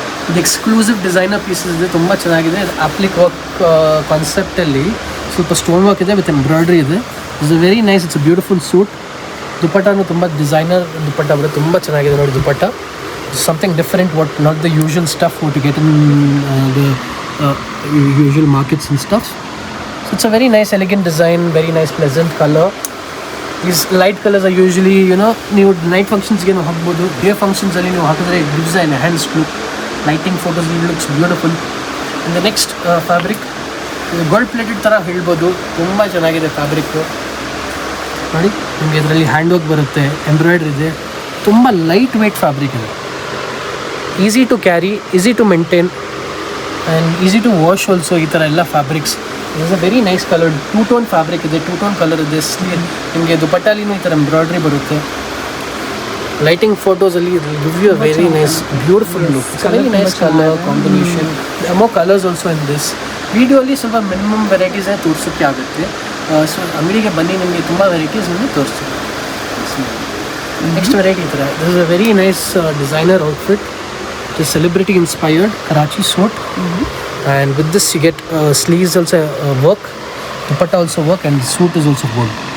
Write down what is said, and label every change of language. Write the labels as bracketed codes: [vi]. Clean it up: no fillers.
[kn] ಇದು exclusive designer pieces ಇದೆ, ತುಂಬ ಚೆನ್ನಾಗಿದೆ. ಅಪ್ಲಿಕ್ ವರ್ಕ್ ಕಾನ್ಸೆಪ್ಟಲ್ಲಿ ಸ್ವಲ್ಪ ಸ್ಟೋನ್ ವರ್ಕ್ ಇದೆ, ವಿತ್ ಎಂಬ್ರಾಯ್ಡ್ರಿ ಇದೆ. [en] It's a very nice, it's a beautiful suit. [kn] ದುಪಟ್ಟಾನು ತುಂಬ ಡಿಸೈನರ್ ದುಪಟ್ಟ ಬರುತ್ತೆ, ತುಂಬ ಚೆನ್ನಾಗಿದೆ ನೋಡಿ dupatta. [en] Something different, what not the usual stuff what you get in the usual markets and stuff. So it's a very nice elegant design, very nice pleasant color. These light colors are usually, [kn] ನೀವು night ಫಂಕ್ಷನ್ಸ್ಗೆ ನೀವು ಹಾಕ್ಬೋದು. Day ಫಂಕ್ಷನ್ಸಲ್ಲಿ ನೀವು ಹಾಕಿದ್ರೆ [en] It gives an enhanced look. Lighting photos looks beautiful. [kn] And the next fabric gold plated ಥರ ಹೇಳ್ಬೋದು, ತುಂಬ ಚೆನ್ನಾಗಿದೆ fabric ನೋಡಿ. ನಿಮಗೆ ಇದರಲ್ಲಿ ಹ್ಯಾಂಡ್ ವರ್ಕ್ ಬರುತ್ತೆ, ಎಂಬ್ರಾಯ್ಡ್ರಿ ಇದೆ, ತುಂಬ ಲೈಟ್ ವೆಯ್ಟ್ ಫ್ಯಾಬ್ರಿಕ್ ಇದೆ. [en] Easy to carry, easy to maintain and easy to wash also. [kn] ಈ ಥರ ಎಲ್ಲ fabrics. [en] is a very nice colour, [kn] two tone fabric ಇದೆ, ಟೂ ಟೋನ್ ಕಲರ್ ಇದೆ. ನಿಮಗೆ ದುಪಟ್ಟಾಲಿನೂ ಈ ಥರ ಎಂಬ್ರಾಯ್ಡ್ರಿ ಬರುತ್ತೆ. [en] Lighting ಫೋಟೋಸಲ್ಲಿ give you a very nice beautiful look. It's a very nice colour combination. More colours also in this. [kn] ವೀಡಿಯೋಲಿ ಸ್ವಲ್ಪ minimum ವೆರೈಟೀಸೇ ತೋರಿಸೋಕ್ಕೆ ಆಗುತ್ತೆ. So ಅಂಗಡಿಗೆ ಬನ್ನಿ, ನಿಮಗೆ ತುಂಬ ವೆರೈಟೀಸ್ ನಿಮಗೆ ತೋರಿಸ್ತೀವಿ. [en] Next variety ಈ ಥರ, this is a very nice designer outfit. The celebrity inspired Karachi suit, and with this you get sleeves also work, dupatta also work, and the suit is also gold.